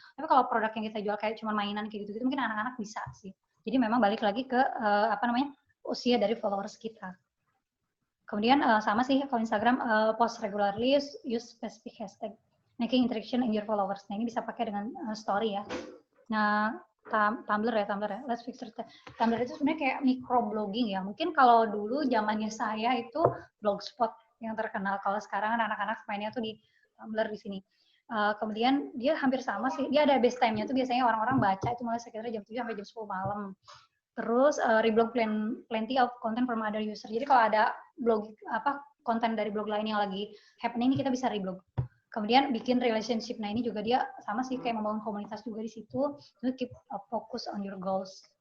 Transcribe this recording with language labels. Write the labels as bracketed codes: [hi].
[id] Tapi kalau produk yang kita jual kayak cuma mainan kayak gitu-gitu, mungkin anak-anak bisa sih. Jadi memang balik lagi ke usia dari followers kita. Kemudian sama sih kalau [en] Instagram, post regularly, use specific hashtag, making interaction in your followers. [id] Nah ini bisa pakai dengan story ya. Nah Tumblr ya, [en] let's fix it. [id] Tumblr itu sebenarnya kayak microblogging ya. Mungkin kalau dulu zamannya saya itu blogspot yang terkenal. Kalau sekarang anak-anak mainnya tuh di Tumblr di sini. Kemudian dia hampir sama sih. Dia ada base time-nya tuh biasanya orang-orang baca itu mulai sekitar jam 7 sampai jam 10 malam. Terus [en] reblog plenty of content from other user. [id] Jadi kalau ada blog konten dari blog lain yang lagi happening ini kita bisa reblog. Kemudian bikin relationship. Nah ini juga dia sama sih kayak membangun komunitas juga di situ. Terus [en] keep focus on your goals.